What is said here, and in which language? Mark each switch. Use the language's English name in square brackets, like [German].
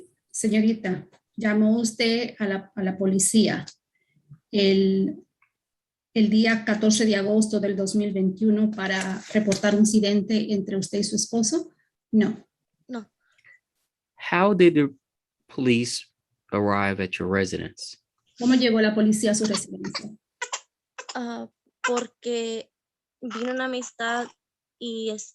[Spanish] Señorita, llamó usted a la policía el día 14 de agosto del 2021 para reportar un incidente entre usted y su esposo? No. No. [English] How did the police arrive at your residence? [Spanish] ¿Cómo llegó la policía a su residencia? Porque vino una amistad y